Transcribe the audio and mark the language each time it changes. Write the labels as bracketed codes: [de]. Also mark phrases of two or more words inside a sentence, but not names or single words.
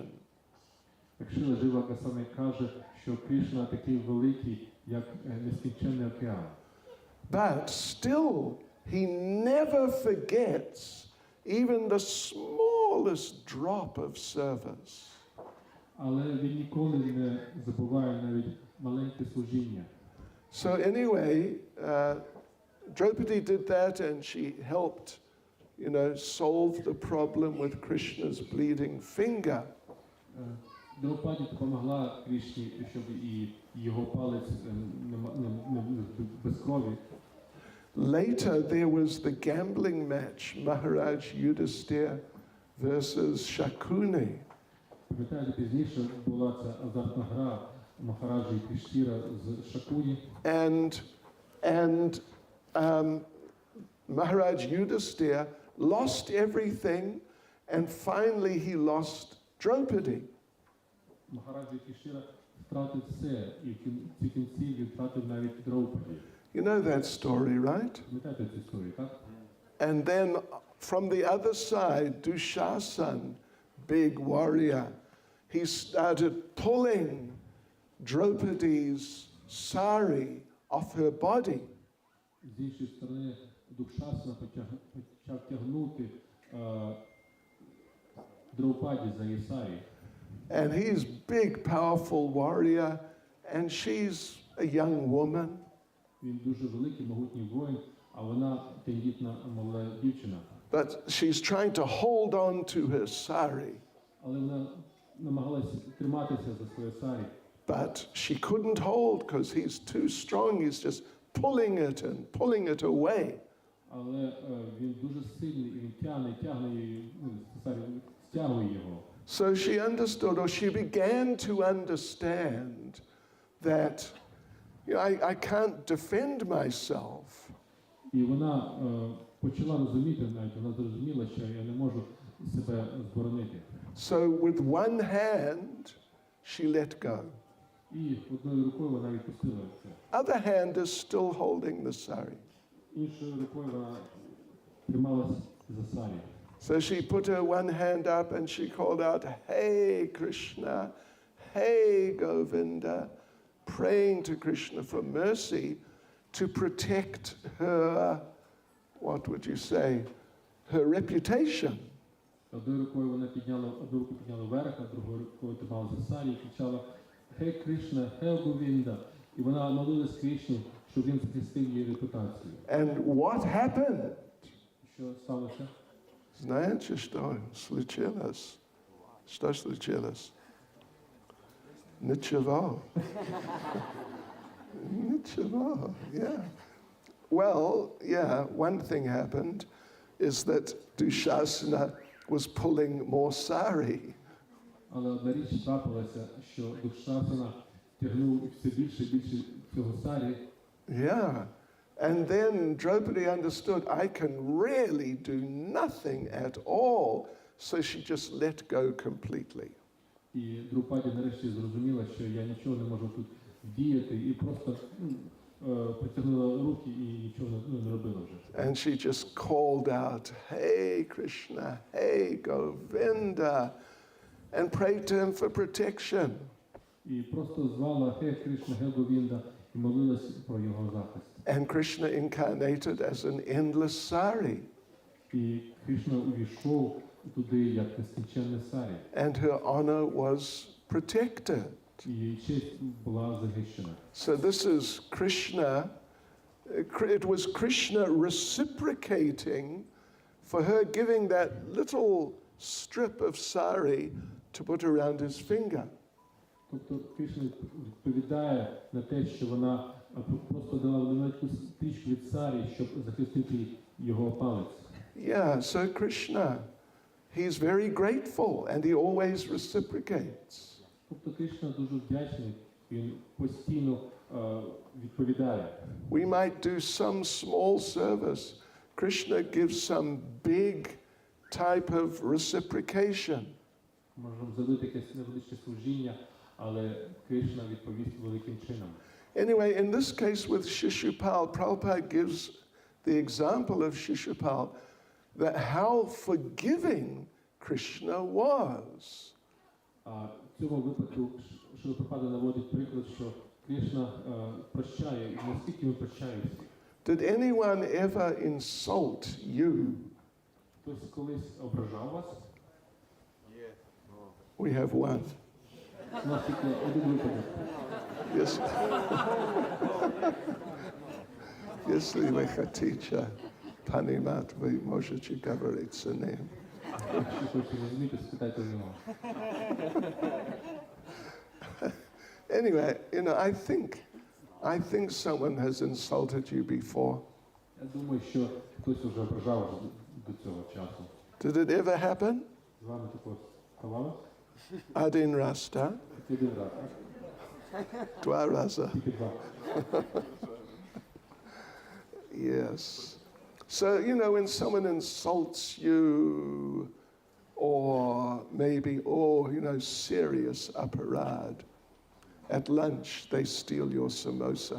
[uk] Шрила Джива Госвами каже, що Кришна такий великий, як нескінченний океан. [en] but still he never forgets even the smallest drop of service. [uk] Але він ніколи не забуває навіть маленьке служіння. [en] So anyway, Draupadi did that and she helped, solve the problem with Krishna's bleeding finger. [uk] Драупаді допомогла Кришні, щоб і його палець без крові. [en] Later there was the gambling match, Maharaj Yudhisthira versus Shakuni. [uk] Пам'ятаєте, пізніше була ця азартна гра Махараджа Юдхиштира з Шакуні. [en] And Maharaj Yudhisthira lost everything, and finally he lost Draupadi. [uk] Махараджа Юдхиштира втратив все, і в кінці він втратив навіть Драупаді. [en] You know that story, right? [uk] Пам'ятаєте цю історію, так? [en] And then from the other side, Dushasan, big warrior, he started pulling Draupadi's sari off her body. [uk] З іншої сторони, Душасана почав тягнути Драупаді за її сарі. [en] And he's big, powerful warrior, and she's a young woman. [uk] Він дуже великий, могутній воїн, а вона тендітна молода дівчина. [en] But she's trying to hold on to her sari. [uk] Але вона намагалася триматися за своє сарі. [en] But she couldn't hold because he's too strong. He's just pulling it and pulling it away. [uk] Але він дуже сильний, і він тягне її, сарі стягує його. [en] So she understood, or she began to understand that I can't defend myself. [uk] І вона почала розуміти, навіть вона зрозуміла, що я не можу себе зборонити. [en] So with one hand, she let go. [uk] І одною рукою вона відпустила це. [en] Other hand is still holding the sari. [uk] Іншою рукою вона трималась за сарі. [en] So she put her one hand up and she called out, "Hey Krishna, hey Govinda," praying to Krishna for mercy. to protect her, what would you say, her reputation. [uk] Одною рукою вона підняла, одну руку підняла вверх, а другою рукою тримала за сарі і кричала «Хей Кришна, хей Говінда!» І вона молилась Кришні, щоб він захистив її репутацію. [en] And what happened? [uk] Що сталося? [ru] Знаете, что случилось? Что случилось? Ничего. Ничего, [en] yeah. Well, yeah, one thing happened is that Dushasana was pulling more sari. [uk] Але одна річ трапилася, що Душасана тягнув все більше і більше цього сарі. [en] Yeah. And then Draupadi understood, I can really do nothing at all. So she just let go completely. [uk] І Друпаді нарешті зрозуміла, що я нічого не можу тут діяти, і просто притягнула руки і нічого не робила вже. [en] And she just called out, Hey Krishna, hey Govinda, and prayed to him for protection. [uk] І просто звала «Хей Кришна, Хей Говінда» і молилась про його захист. [en] And Krishna incarnated as an endless sari. [uk] І Кришна увійшов туди як нескінченне сарі. [en] And her honor was protected. [uk] І її честь була захищена. [en] So this is Krishna, it was Krishna reciprocating for her giving that little strip of sari to put around his finger. [uk] Тобто Кришна відповідає на те, що вона просто дала маленьку стрічку від сарі, щоб захистити його палець. [en] Yeah, so Krishna, he's very grateful and he always reciprocates. [uk] Тобто Кришна дуже вдячний, він постійно відповідає. [en] We might do some small service. Krishna gives some big type of reciprocation. [uk] Можемо зробити якесь невеличке служіння, але Кришна відповість великим чином. [en] Anyway, in this case with Shishupal, Prabhupada gives the example of Shishupal that how forgiving Krishna was. [uk] А в цьому випадку Шрила Прабхупада наводить приклад, що Кришна прощає, і наскільки він прощає всіх. [en] Did anyone ever insult you? [uk] Хтось колись ображав вас? [en] We have one. [uk] У нас тільки один випадок. [en] Yes. [ru] Если вы хотите понимать, вы можете говорить с ним. [uk] Якщо хочете розуміти, спитайте в нього. [en] Anyway, you know, I think someone has insulted you before. [uk] Я думаю, що хтось вже ображав вас до цього часу. [en] Did it ever happen? [uk] З вами також ставалося? [ru] Один раз, да? [uk] Тільки один раз. [ru] Два раза. [uk] Тільки два. [en] Yes. So, you know, when someone insults you, or maybe, you know, serious aparad, at lunch they steal your samosa.